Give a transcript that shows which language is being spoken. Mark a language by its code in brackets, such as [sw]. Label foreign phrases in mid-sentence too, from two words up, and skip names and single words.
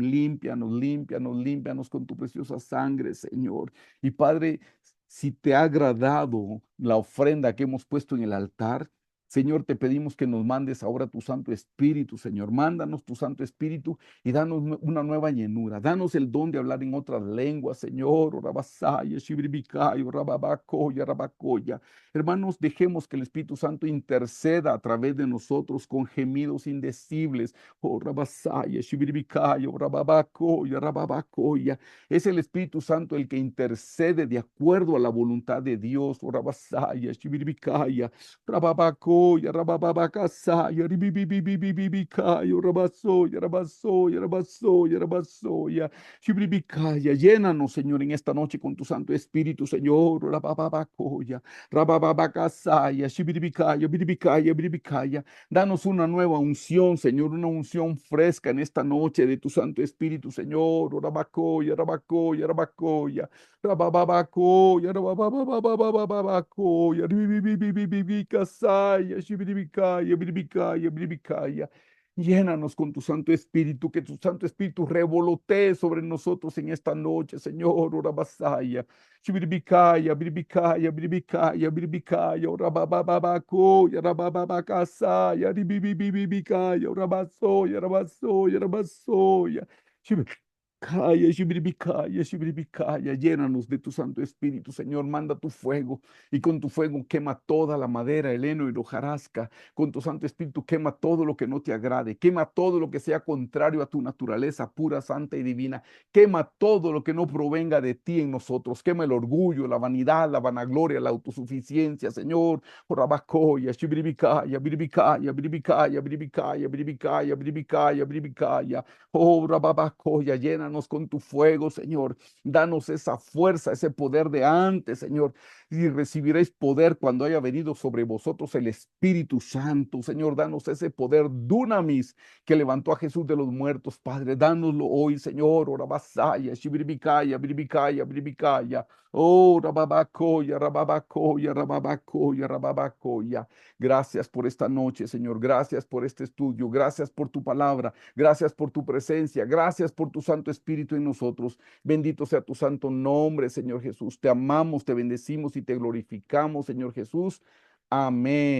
[es] Límpianos, límpianos, límpianos con tu preciosa sangre, Señor. Y Padre, si te ha agradado la ofrenda que hemos puesto en el altar, Señor, te pedimos que nos mandes ahora tu Santo Espíritu, Señor. Mándanos tu Santo Espíritu y danos una nueva llenura. Danos el don de hablar en otras lenguas, Señor. Orabasaya, shibribikayo, rababacoya, rabacoya. Hermanos, dejemos que el Espíritu Santo interceda a través de nosotros con gemidos indecibles. Oh, rabasaya, shibribikayo, rababacoya, rababacoya. Es el Espíritu Santo el que intercede de acuerdo a la voluntad de Dios. Oh, rabasaya, shibribikaya. Rababacoya, rabababacasaya, ribibibibibibicaya, rabasoya, rabasoya, rabasoya, rabasoya, shibribicaya. Llénanos, Señor, en esta noche con tu Santo Espíritu, Señor. Rababacoya, rabababacasaya, shibribicaya, biribicaya, biribicaya. Danos una nueva unción, Señor, una unción fresca en esta noche de tu Santo Espíritu, Señor. Rabacoya, rabacoya, rabacoya. Rabababacoya, rababababababacoya, ribibibibibibicasaya, shibiribicaya, biribicaya, biribicaya. Llénanos con tu Santo Espíritu, que tu Santo Espíritu revolotee sobre nosotros en esta noche, Señor. Ora basaya, shibiribikaya, biribikaya, biribikaya, biribikaya, ora babababakoya, ora bababakasaya, ribibibibikaya, ora basoya, ora basoya, ora basoya. Calla, shibribicaya, shibribicaya, llénanos de tu Santo Espíritu, Señor, manda tu fuego y con tu fuego quema toda la madera, el heno y la hojarasca. Con tu Santo Espíritu quema todo lo que no te agrade, quema todo lo que sea contrario a tu naturaleza pura, santa y divina. Quema todo lo que no provenga de ti en nosotros. Quema el orgullo, la vanidad, la vanagloria, la autosuficiencia, Señor. Orabacoya, shibribicaya, biribicaya, biribicaya, biribicaya, biribicaya, biribicaya, biribicaya. Oh, Rababacoya, llénanos con tu fuego, Señor. Danos esa fuerza, ese poder de antes, Señor. Y recibiréis poder cuando haya venido sobre vosotros el Espíritu Santo. Señor, danos ese poder dunamis que levantó a Jesús de los muertos, Padre. Dánoslo hoy, Señor. Orabasaya, shibiribicaya, biribicaya, biribicaya. Oh, Rababacoya, Rababacoya, Rababacoya, Rababacoya. Gracias por esta noche, Señor. Gracias por este estudio. Gracias por tu palabra. Gracias por tu presencia. Gracias por tu Santo Espíritu en nosotros. Bendito sea tu santo nombre, Señor Jesús. Te amamos, te bendecimos y te glorificamos, Señor Jesús.